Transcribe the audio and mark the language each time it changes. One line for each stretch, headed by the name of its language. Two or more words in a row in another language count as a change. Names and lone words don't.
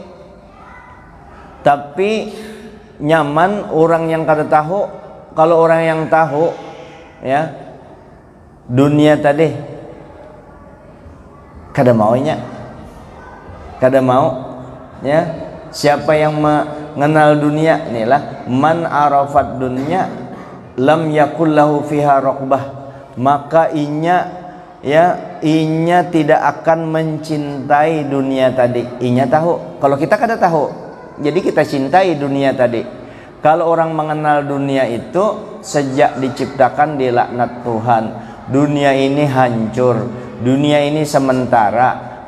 Banjar: Tapi nyaman orang yang kada tahu. Kalau orang yang tahu, ya dunia tadi kada maunya, kada mau, ya. Siapa yang mengenal dunia, inilah
Arabic: من عرف الدنيا لم يكن له فيها رغبة,
Banjar: maka inya tidak akan mencintai dunia tadi. Inya tahu, kalau kita kada tahu, jadi kita cintai dunia tadi. Kalau orang mengenal dunia itu sejak diciptakan dilaknat Tuhan, dunia ini hancur, dunia ini sementara.